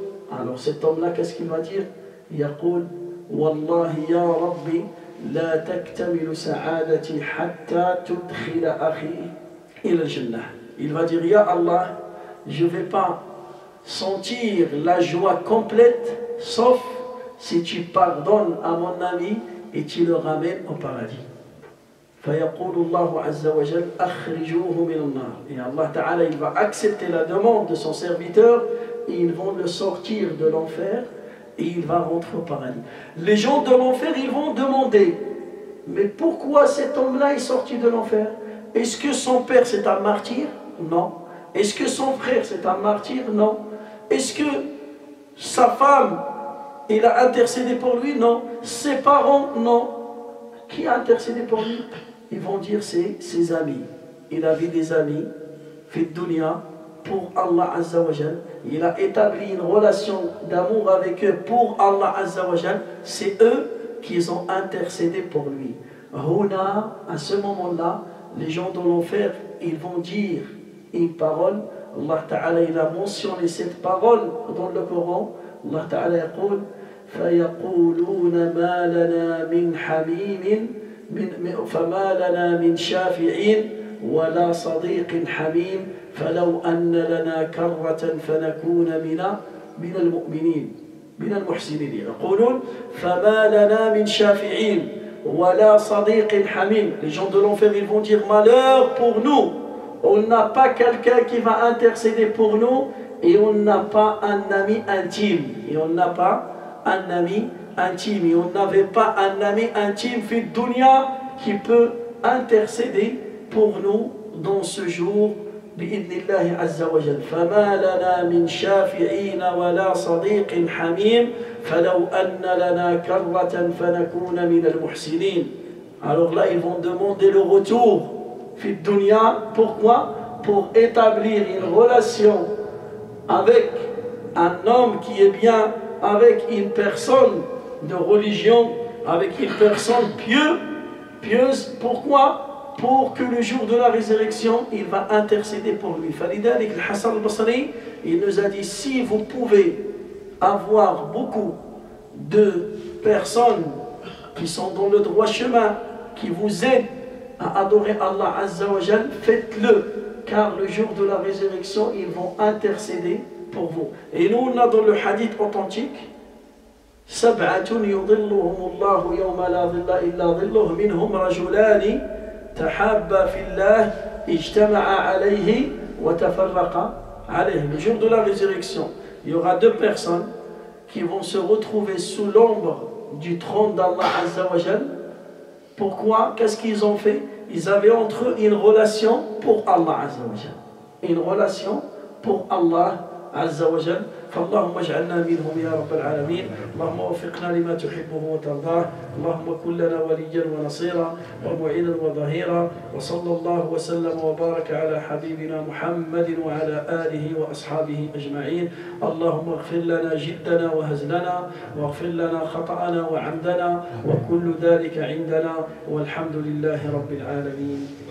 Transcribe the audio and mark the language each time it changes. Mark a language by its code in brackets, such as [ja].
[fr] Alors cet homme-là, qu'est-ce qu'il va dire? [ar] يقول والله يا ربي لا تكتمل سعادتي حتى تدخل أخي إلى الجنة. [fr] Il va dire, Ya Allah, je ne vais pas sentir la joie complète, sauf si tu pardonnes à mon ami et tu le ramènes au paradis. [ar] فيقول الله عز وجل أخرجوه من النار. [fr] Et Allah Ta'ala, il va accepter la demande de son serviteur et ils vont le sortir de l'enfer et il va rentrer au paradis. Les gens de l'enfer, ils vont demander, mais pourquoi cet homme-là est sorti de l'enfer? Est-ce que son père c'est un martyr? Non. Est-ce que son frère c'est un martyr? Non. Est-ce que sa femme, il a intercédé pour lui? Non. Ses parents? Non. Qui a intercédé pour lui? Ils vont dire c'est ses amis. Il avait des amis, fait dunya, pour Allah Azza wa Jal. Il a établi une relation d'amour avec eux pour Allah Azza wa Jal. C'est eux qui ont intercédé pour lui. Huna, à ce moment-là, les gens de l'enfer, ils vont dire une parole. Allah Ta'ala, il a mentionné cette parole dans le Coran. [ar] Allah Ta'ala يقول فيقولون ما لنا من حميم فما لنا من شافعين ولا صديق حميم فلو أن لنا كرة فنكون من المؤمنين من المحسنين. يقولون فما لنا من شافعين ولا صديق حميم. [fr] Les gens de l'enfer, ils vont dire malheur pour nous. On n'a pas quelqu'un qui va intercéder pour nous et on n'a pas un ami intime. Et on n'a pas un ami intime. Et on n'avait pas un ami intime fi dunya qui peut intercéder pour nous dans ce jour. [ar] بإذن الله عز وجل فما لنا من شافعين ولا صديق حميم فلو أن لنا كرة فنكون من المحسنين. [fr] Alors là ils vont demander le retour fi dunya. Pourquoi? Pour établir une relation avec un homme qui est bien, avec une personne de religion, avec une personne pieuse. Pourquoi? Pour que le jour de la résurrection, il va intercéder pour lui. Falidalik al-Hassan al-Basri, il nous a dit, si vous pouvez avoir beaucoup de personnes qui sont dans le droit chemin, qui vous aident à adorer Allah Azza wa Jal, faites-le, car le jour de la résurrection, ils vont intercéder pour vous. Et nous, on a dans le hadith authentique, [ar] سبعة يظلهم الله يوم لا ظل إلا ظله منهم رجلان تحابا في الله اجتمع عليه وتفرقا عليه. [fr] Le jour de la résurrection, il y aura deux personnes qui vont se retrouver sous l'ombre du trône d'Allah Azza wa Jal. Pourquoi? Qu'est-ce qu'ils ont fait? Ils avaient entre eux une relation pour Allah Azza wa Jal. Une relation pour Allah Azza wa Jal. [ar] فاللهم اجعلنا منهم يا رب العالمين. اللهم وفقنا لما تحبه وترضاه. اللهم كن لنا وليا ونصيرا ومعينا وظهيرا. وصلى الله وسلم وبارك على حبيبنا محمد وعلى آله وأصحابه أجمعين. اللهم اغفر لنا جدنا وهزلنا، واغفر لنا خطأنا وعمدنا، وكل ذلك عندنا، والحمد لله رب العالمين.